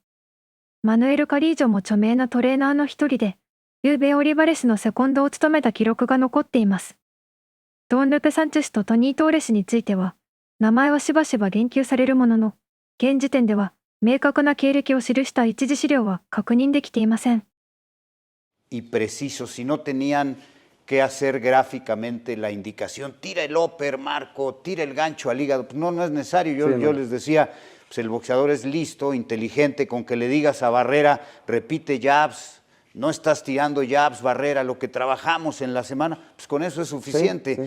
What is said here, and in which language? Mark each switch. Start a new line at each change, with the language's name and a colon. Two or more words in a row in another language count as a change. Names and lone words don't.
Japanese: マヌエル・カリージョも著名なトレーナーの一人で、ルベン・オリバレスのセコンドを務めた記録が残っています。ドン・ルペ・サンチェスとトニー・トーレスについては、名前はしばしば言及されるものの、現時点では明確な経歴を記した一次資料は確認できていません。
Spanish: Y preciso, si no tenían que hacer gráficamente la indicación, tira el upper, Marco, tira el gancho al hígado. Pues no es necesario. Yo les decía, pues el boxeador es listo, inteligente, con que le digas a Barrera, repite jabs, no estás tirando jabs, Barrera, lo que trabajamos en la semana, pues con eso es suficiente.